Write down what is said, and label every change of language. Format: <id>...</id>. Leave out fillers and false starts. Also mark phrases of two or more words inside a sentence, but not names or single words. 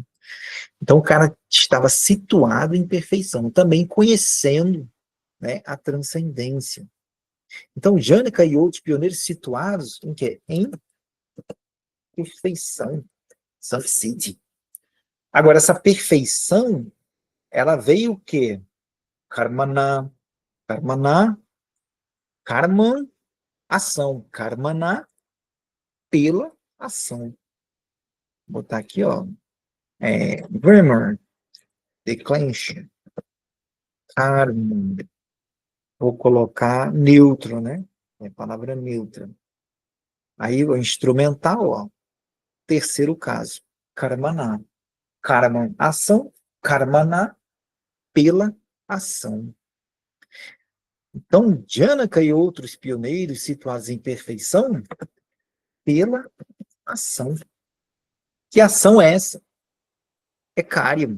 <pt>Então o cara estava situado em perfeição, também conhecendo, né, a transcendência. Então Jânaka e outros pioneiros situados em quê? Em perfeição, Samsiddhi. Agora, essa perfeição, ela veio o quê?</pt> <sa>Karmana, karmana, karman,</sa> <pt>ação. Karmana, pela ação. Vou botar aqui, ó.</pt> <en>Grammar, declension, karma.</en> <pt>Vou colocar neutro, né? É a palavra neutra. Aí, o instrumental, ó. Terceiro caso.</pt> <sa>Karmana. Karman,</sa> <pt>ação. Karmana, pela ação. Então, Janaka e outros pioneiros situados em perfeição pela ação. Que ação é essa? É Karyam.</pt>